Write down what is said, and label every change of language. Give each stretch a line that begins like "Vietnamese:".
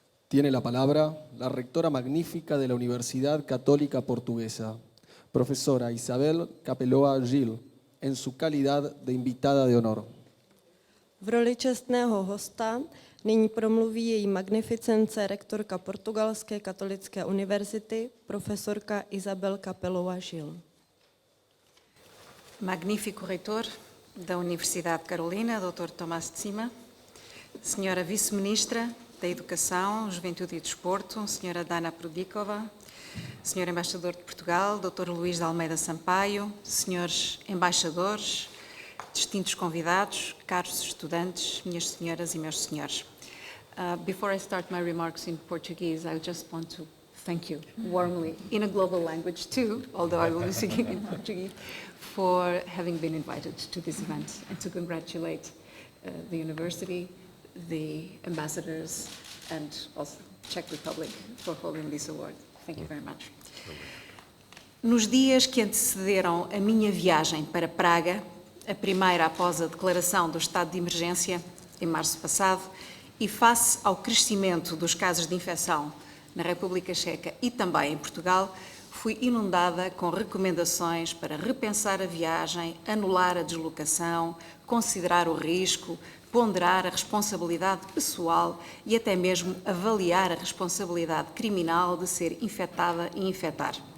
Spanish: Tiene la palabra la rectora magnífica de la Universidad Católica Portuguesa, profesora Isabel Capelua Gil, en su calidad de invitada de honor.
Czech: V roli čestného hosta nyní promluví její magnificence rektorka Portugalské katolické univerzity, profesorka Isabel Capelua Gil.
Portuguese: Magnífico reitor da Universidade Carolina, Dr. Tomás Zima, senhora vice-ministra da Educação, Juventude e Desporto, senhora Dana Prudikova, senhor embaixador de Portugal, Dr. Luís de Almeida Sampaio, senhores embaixadores, distintos convidados, caros estudantes, minhas senhoras e meus senhores.
English: Before I start my remarks in Portuguese, I just want to thank you warmly, in a global language too, although I will be speaking in Portuguese, for having been invited to this event and to congratulate the university, the ambassadors, and also Czech Republic for holding this award. Thank you very much.
Portuguese: Nos dias que antecederam a minha viagem para Praga, a primeira após a declaração do estado de emergência, em março passado, e face ao crescimento dos casos de infecção na República Checa e também em Portugal, fui inundada com recomendações para repensar a viagem, anular a deslocação, considerar o risco, ponderar a responsabilidade pessoal e até mesmo avaliar a responsabilidade criminal de ser infectada e infectar.